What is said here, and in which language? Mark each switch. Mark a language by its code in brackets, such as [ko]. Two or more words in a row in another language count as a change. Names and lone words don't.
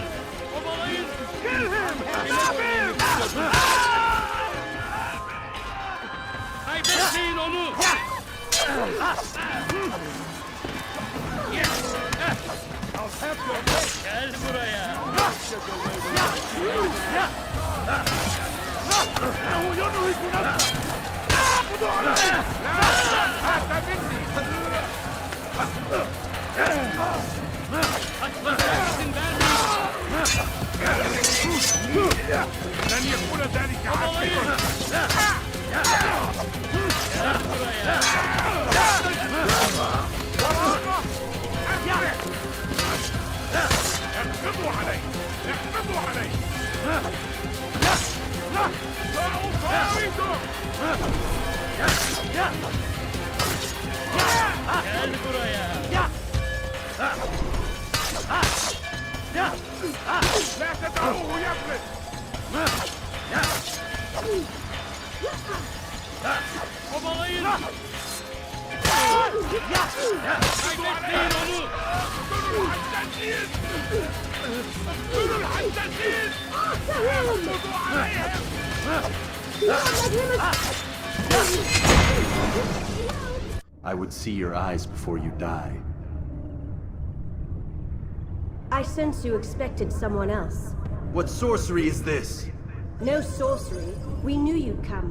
[tr] Obalayın. Kime boyun eğmek istiyorsun? Kaybetmeyin onu. Gel buraya. [ar] إنه ينهك نفسه! اقضوا عليه! هات مني! لن يكون ذلك اقبضوا عليه! اقبضوا عليه! [tr] Gel buraya. [ar] لا تدعوه يفلت! [tr] Obalayın. Kaybetmeyin onu. [ar] اقتلوا الحدادين! اقتلوا الحدادين! اقبضوا عليهم! [en] I would see your eyes before you die. I sense you expected someone else. What sorcery is this? No sorcery. We knew you'd come.